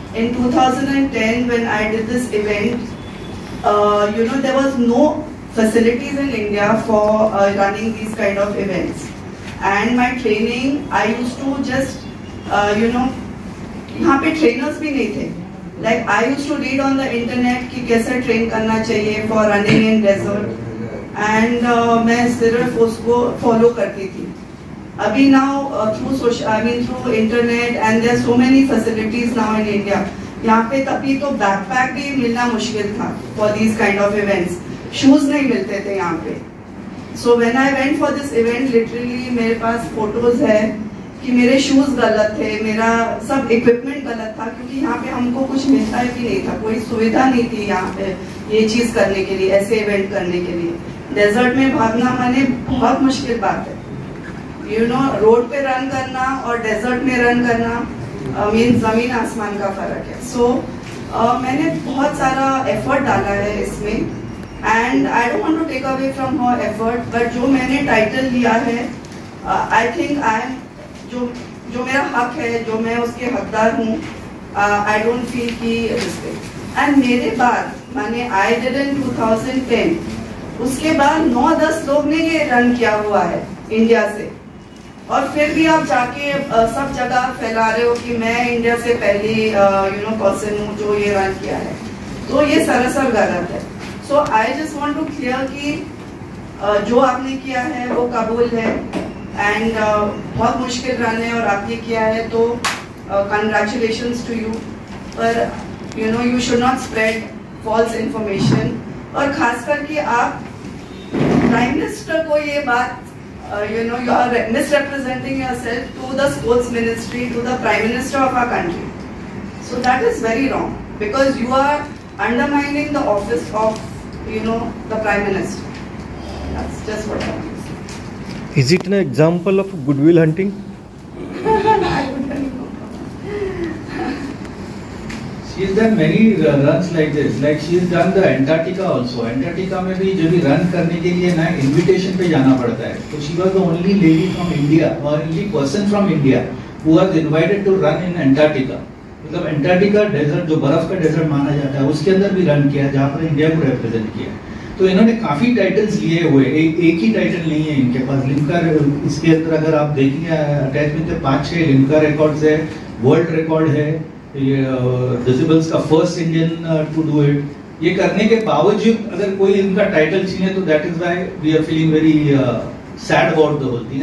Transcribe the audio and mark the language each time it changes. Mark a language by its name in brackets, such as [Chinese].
[English] In 2010 when I did this event, there was no facilities in India for running these kind of events, and my training, I used to just [Hindi] यहाँ पे trainers भी नहीं थे. [English] Like I used to read on the internet [Hindi] कि कैसे train करना चाहिए [English] for running in desert, and [Hindi] मैं सिर्फ उसको follow करती थी. अभी [English] now through internet, and there are so many facilities now in India. [Hindi] यहाँ पे तभी तो backpack भी मिलना मुश्किल था for these kind of events. Shoes नहीं मिलते थे यहाँ पे. [English] So when I went for this event, literally [Hindi] मेरे पास photos है कि मेरे शूज गलत थे, मेरा सब इक्विपमेंट गलत था, क्योंकि यहाँ पे हमको कुछ मिलता भी नहीं था, कोई सुविधा नहीं थी यहाँ पे ये चीज करने के लिए, ऐसे इवेंट करने के लिए. डेजर्ट में भागना माने बहुत मुश्किल बात है. रोड पे रन करना और डेजर्ट में रन करना मीन जमीन आसमान का फर्क है. सो मैंने बहुत सारा एफर्ट डाला है इसमें, [English] and I don't want to take away from her effort, [Hindi] but जो मैंने टाइटल लिया है, [English] I think I am [Hindi] जो मेरा हक है, जो मैं उसके हकदार हूँ. [English] I don't feel [Hindi] कि एंड मेरे बाद माने [English] I did in 2010, [Hindi] उसके बाद 9-10 लोग ने ये रन किया हुआ है इंडिया से, और फिर भी आप जाके सब जगह फैला रहे हो कि मैं इंडिया से पहली पर्सन हूँ जो ये रन किया है. तो ये सरासर गलत है. [English] so I just want to clear [Hindi] कि जो आपने किया है वो कबूल है, एंड बहुत मुश्किल रन है और आपने किया है, तो [English] Congratulations to you. [Hindi] पर [English] you should not spread false information, [Hindi] और खास करके आप प्राइम मिनिस्टर को ये बात [English] you are misrepresenting yourself to the sports ministry, to the prime minister of our country. So that is very wrong, because you are undermining the office of the prime minister. That's just what I want to say. Is it an example of goodwill hunting? I don't know. She's done many runs like this. Like she's done the Antarctica also. [Hindi] Antarctica में भी जब भी run करने के लिए ना invitation पे जाना पड़ता है. [English] So she was the only lady from India, or only person from India who was invited to run in Antarctica. [Hindi] मतलब Antarctica desert जो बर्फ का desert माना जाता है, उसके अंदर भी run किया, जहाँ पर इंडिया को represent किया. तो इन्होंने काफी टाइटल्स लिए हुए, एक ही टाइटल नहीं है इनके पास. लिम्का इसके अंदर अगर आप देखेंगे अटैचमेंट में 5-6 लिम्का रिकॉर्ड्स है, वर्ल्ड रिकॉर्ड है, डिसेबल्स का [English] First Indian to do it. [Hindi] ये करने के बावजूद अगर कोई इनका टाइटल छीने तो [English] That is why we are feeling very sad about the whole thing.